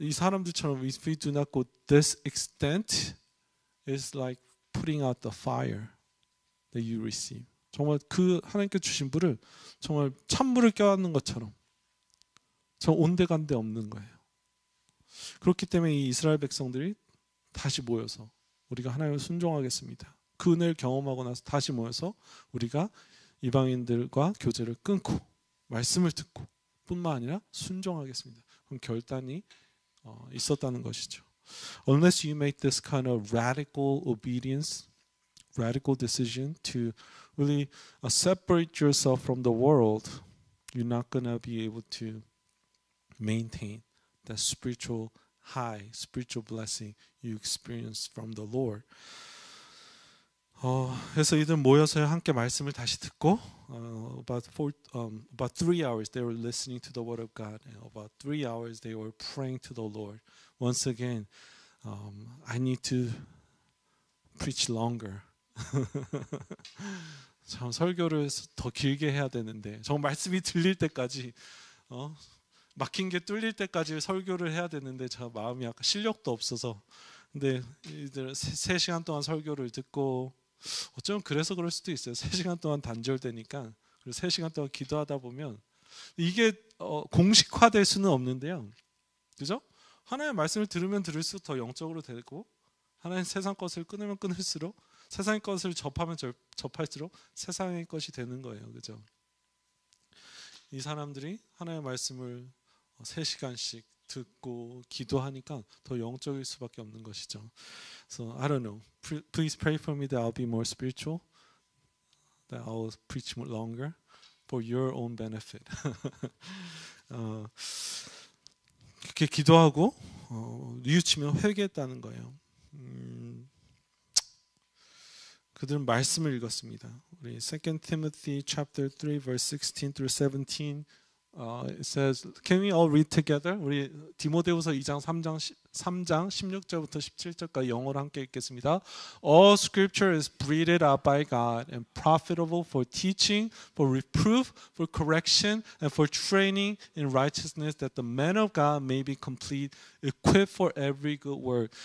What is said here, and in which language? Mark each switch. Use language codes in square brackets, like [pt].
[ko] 이 사람들처럼 [en] if we do not go this extent, it's like putting out the fire that you receive. [ko] 정말 그 하나님께 주신 불을 정말 찬물을 껴안는 것처럼 저 온데간데 없는 거예요. 그렇기 때문에 이 이스라엘 백성들이 다시 모여서 우리가 하나님을 순종하겠습니다. 그 은혜를 경험하고 나서 다시 모여서 우리가 이방인들과 교제를 끊고 말씀을 듣고 뿐만 아니라 순종하겠습니다. 그럼 결단이 있었다는 것이죠. [en] Unless you make this kind of radical obedience, radical decision to really separate yourself from the world, you're not going to be able to maintain that spiritual high, spiritual blessing you experience from the Lord. [ko] 그래서 이들 모여서 함께 말씀을 다시 듣고 [en] about 3 hours they were listening to the word of God. And about 3 hours they were praying to the Lord. Once again, I need to preach longer. [ko] 참 설교를 더 길게 해야 되는데 정말 말씀이 들릴 때까지 막힌 게 뚫릴 때까지 설교를 해야 되는데 저 마음이 약간 실력도 없어서 근데 이들 3시간 동안 설교를 듣고 어쩌면 그래서 그럴 수도 있어요. 3시간 동안 단절되니까 그리고 3시간 동안 기도하다 보면 이게 공식화될 수는 없는데요. 그죠? 하나님의 말씀을 들으면 들을수록 더 영적으로 되고 하나님 세상 것을 끊으면 끊을수록 세상의 것을 접하면 접할수록 세상의 것이 되는 거예요. 그죠? 이 사람들이 하나님의 말씀을 3시간씩 듣고 기도하니까 더 영적일 수밖에 없는 것이죠. [en] So I don't know. Please pray for me that I'll be more spiritual that I'll preach longer for your own benefit. [ko] 그렇게 기도하고 뉘우치며 회개했다는 거예요. 그들은 말씀을 읽었습니다. 우리 [en] 2 Timothy chapter 3 verse 16 through 17 it says, can we all read together? [ko] 우리 디모데후서 2장 3장 16절부터 17절까지 영어로 함께 읽겠습니다. [en] All scripture is breathed out by God and profitable for teaching, for reproof, for correction, and for training in righteousness, that the man of God may be complete, equipped for every good work.